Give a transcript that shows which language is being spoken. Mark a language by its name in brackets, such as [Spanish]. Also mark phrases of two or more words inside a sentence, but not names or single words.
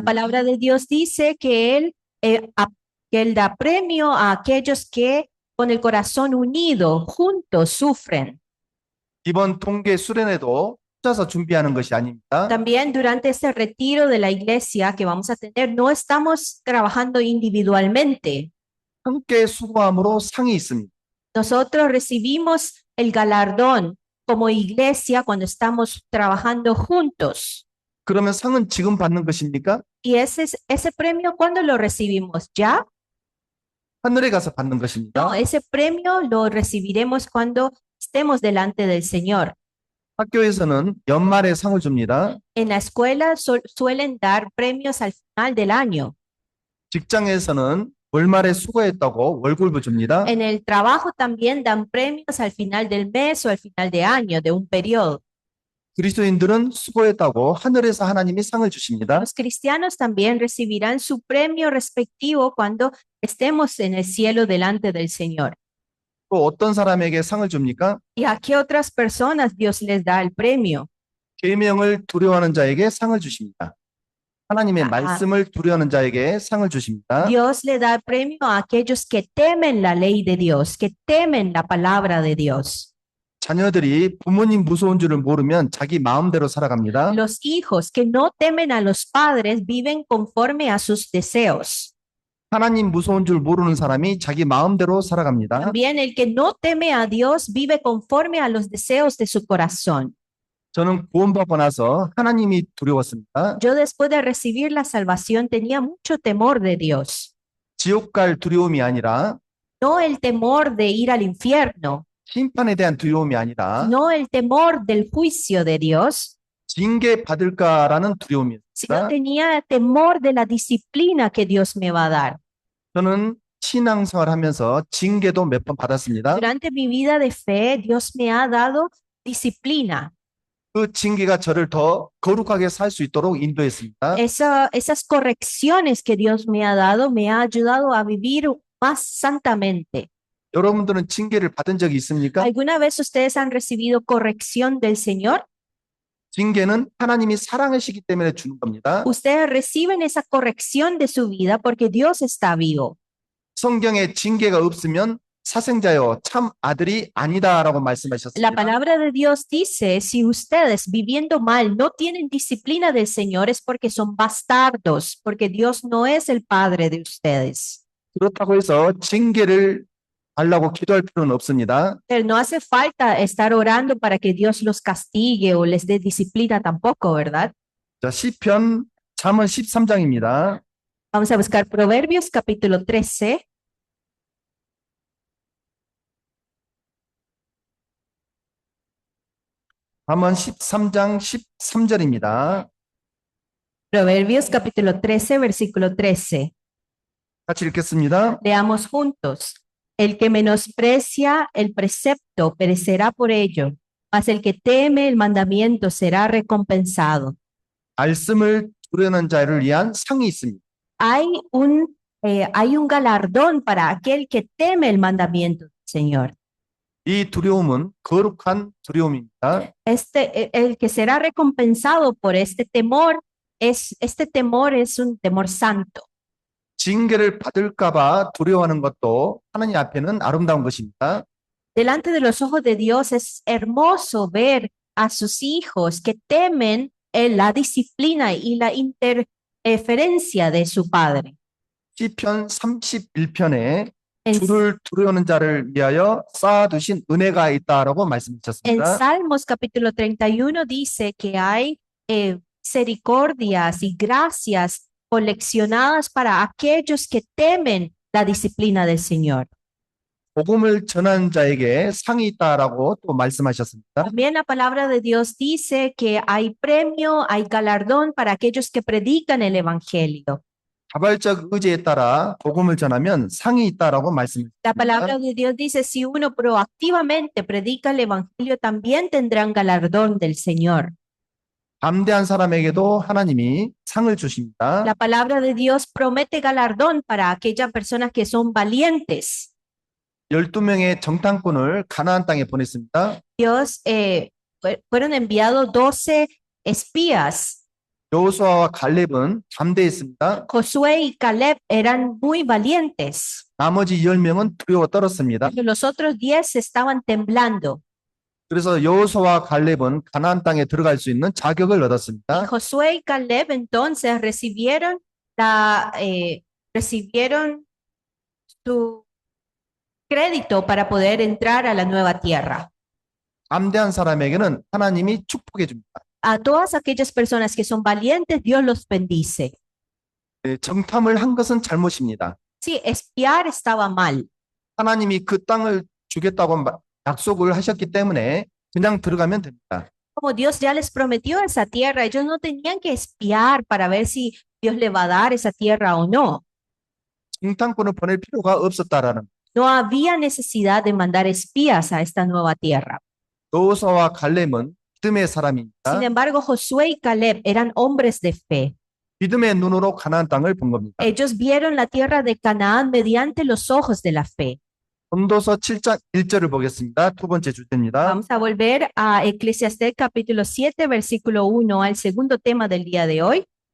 [Spanish] palabra de Dios dice que Él da premio a aquellos que con el corazón unido, juntos, sufren. [Korean] 이번 동계 수련회도 혼자서 준비하는 것이 아닙니다. [Spanish] También durante este retiro de la iglesia que vamos a tener, no estamos trabajando individualmente. [Korean] 함께 수고함으로 상이 있습니다. [Spanish] Nosotros recibimos el galardón como iglesia cuando estamos trabajando juntos. [Korean] 그러면 상은 지금 받는 것입니까? [Spanish] Y ese premio, ¿cuándo lo recibimos? ¿Ya? [Korean] 하늘에 가서 받는 [Spanish] No, [Korean] 것입니다. [Spanish] ese premio lo recibiremos cuando estemos delante del Señor. [Korean] 학교에서는 연말에 상을 줍니다. [Spanish] En la escuela suelen dar premios al final del año. [Korean] 직장에서는 월말에 수고했다고 월급을 줍니다. [Spanish] En el trabajo también dan premios al final del mes o al final de año, de un periodo. [Korean] 그리스도인들은 수고했다고 하늘에서 하나님이 상을 주십니다. [Spanish] Los cristianos también recibirán su premio respectivo cuando estemos en el cielo delante del Señor. [Korean] 또 어떤 사람에게 상을 줍니까? [Spanish] ¿Y a qué otras personas Dios les da el premio? [Korean] 계명을 두려워하는 자에게 상을 주십니다. 하나님의 아. 말씀을 두려워하는 자에게 상을 주십니다. [Spanish] Dios le da el premio a aquellos que temen la ley de Dios, que temen la palabra de Dios. [Korean] 자녀들이 부모님 무서운 줄을 모르면 자기 마음대로 살아갑니다. [Spanish] Los hijos que no temen a los padres viven conforme a sus deseos. [Korean] 하나님 무서운 줄 모르는 사람이 자기 마음대로 살아갑니다. [Spanish] También el que no teme a Dios vive conforme a los deseos de su corazón. [Korean] 저는 구원받고 나서 하나님이 두려웠습니다. [Spanish] Yo después de recibir la salvación tenía mucho temor de Dios. [Korean] 지옥 갈 두려움이 아니라 [Spanish] No el temor de ir al infierno, [Korean] 심판에 대한 두려움이 아니라 [Spanish] no el temor del juicio de Dios, [Korean] 징계 받을까라는 두려움이었습니다. [Spanish] sino tenía temor de la disciplina que Dios me va a dar. [Korean] 저는 신앙생활 하면서 징계도 몇 번 받았습니다. [Spanish] Durante mi vida de fe, Dios me ha dado disciplina. [Korean] 그 징계가 저를 더 거룩하게 살 수 있도록 인도했습니다. [Spanish] Esas correcciones que Dios me ha dado me ha ayudado a vivir más santamente. [Korean] 여러분들은 징계를 받은 적이 있습니까? [Spanish] ¿Alguna vez ustedes han recibido corrección del Señor? [Korean] 징계는 하나님이 사랑하시기 때문에 주는 겁니다. [Spanish] Ustedes reciben esa corrección de su vida porque Dios está vivo. [Korean] 성경에 징계가 없으면 사생자요 참 아들이 아니다라고 [Spanish] La [Korean] 말씀하셨습니다. [Spanish] palabra de Dios dice, si ustedes viviendo mal no tienen disciplina del Señor es porque son bastardos, porque Dios no es el Padre de ustedes. [Korean] 그렇다고 해서 징계를 달라고 기도할 필요는 없습니다. [Spanish] Pero no hace falta estar orando para que Dios los castigue o les dé disciplina tampoco, ¿verdad? [Korean] 자, 시편 잠언 13장입니다. [Spanish] Vamos a buscar Proverbios capítulo 13. [Korean] 잠언 13장 13절입니다. [Spanish] Proverbios capítulo 13, versículo 13. [Korean] 같이 읽겠습니다. [Spanish] Leamos juntos. El que menosprecia el precepto perecerá por ello, mas el que teme el mandamiento será recompensado. [Korean] 말씀을 두려는 자를 위한 상이 있습니다. [Spanish] Hay un galardón para aquel que teme el mandamiento del Señor. [Korean] 이 두려움은 거룩한 두려움입니다. [Spanish] El que será recompensado por este temor es un temor santo. [Korean] 징계를 받을까봐 두려워하는 것도 하나님 앞에는 아름다운 것입니다. [Spanish] Delante de los ojos de Dios es hermoso ver a sus hijos que temen la disciplina y la interferencia de su padre. [Korean] 시편 31편에 [Spanish] En, [Korean] 주를 두려워하는 자를 위하여 쌓아두신 은혜가 있다라고 [Spanish] en [Korean] 말씀하셨습니다. [Spanish] Salmos capítulo 31 dice que hay misericordias y gracias coleccionadas para aquellos que temen la disciplina del Señor. [Korean] 복음을 전하는 자에게 상이 있다라고 또 말씀하셨습니다. [Spanish] También la palabra de Dios dice que hay premio, hay galardón para aquellos que predican el evangelio. [Korean] 자발적 의지에 따라 복음을 전하면 상이 있다라고 [Spanish] La [Korean] 말씀하셨습니다. [Spanish] palabra de Dios dice, si uno proactivamente predica el evangelio, también tendrán galardón del Señor. [Korean] 담대한 사람에게도 하나님이 상을 주십니다. [Spanish] La palabra de Dios promete galardón para aquellas personas que son valientes. [Korean] 12명의 정탐꾼을 가나안 땅에 보냈습니다. [Spanish] Dios fueron enviados 12 espías. [Korean] 여호수아와 갈렙은 담대했습니다. [Spanish] Josué y Caleb eran muy valientes. [Korean] 나머지 10명은 두려워 떨었습니다. [Spanish] Pero los otros 10 estaban temblando. [Korean] 그래서 여호수아와 갈렙은 가나안 땅에 들어갈 수 있는 자격을 [Spanish] Y [Korean] 얻었습니다. [Spanish] Josué y Caleb entonces recibieron su crédito para poder entrar a la nueva tierra. [Korean] 담대한 사람에게는 하나님이 축복해 줍니다. [Spanish] A todas aquellas personas que son valientes, Dios los bendice. [Korean] 정탐을 한 것은 잘못입니다. [Spanish] Sí, espiar estaba mal. [Korean] 하나님이 그 땅을 주겠다고 약속을 하셨기 때문에 그냥 들어가면 됩니다. [Spanish] Como Dios ya les prometió esa tierra, ellos no tenían que espiar para ver si Dios le va a dar esa tierra o no. [Korean] 정탐꾼을 보낼 필요가 없었다라는 [Spanish] No había necesidad de mandar espías a esta nueva tierra. [Korean] 여호수아와 갈렙은 믿음의 사람입니다. [Spanish] Sin embargo, Josué y Caleb eran hombres de fe. [Korean] 믿음의 눈으로 가나안 땅을 본 겁니다. [Spanish] Ellos vieron la tierra de Canaán mediante los ojos de la fe. [Korean] 본도서 7장 1절을 보겠습니다. 두 번째 주제입니다. [Spanish] Vamos a volver a Eclesiastés capítulo 7, versículo 1, al segundo tema del día de hoy.